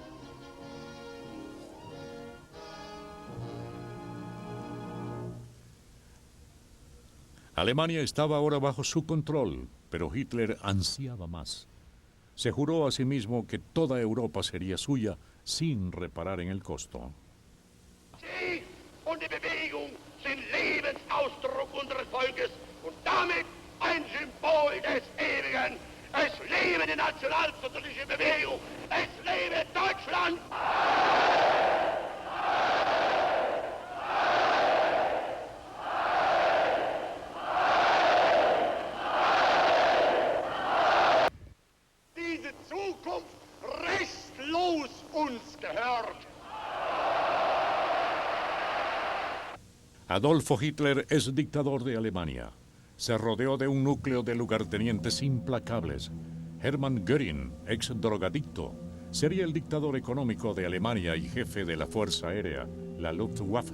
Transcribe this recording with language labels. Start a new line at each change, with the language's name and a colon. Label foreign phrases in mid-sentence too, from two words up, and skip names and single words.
Spanish: Alemania estaba ahora bajo su control, pero Hitler ansiaba más. Se juró a sí mismo que toda Europa sería suya sin reparar en el costo.
German: Sie und die Bewegung sind Lebensausdruck unseres Volkes und damit ein Symbol des Ewigen. Es lebe die nationalsozialistische Bewegung! Es lebe Deutschland! Diese Zukunft restlos uns gehört.
Spanish: Adolfo Hitler es dictador de Alemania. Se rodeó de un núcleo de lugartenientes implacables. Hermann Göring, ex drogadicto, sería el dictador económico de Alemania y jefe de la Fuerza Aérea, la Luftwaffe.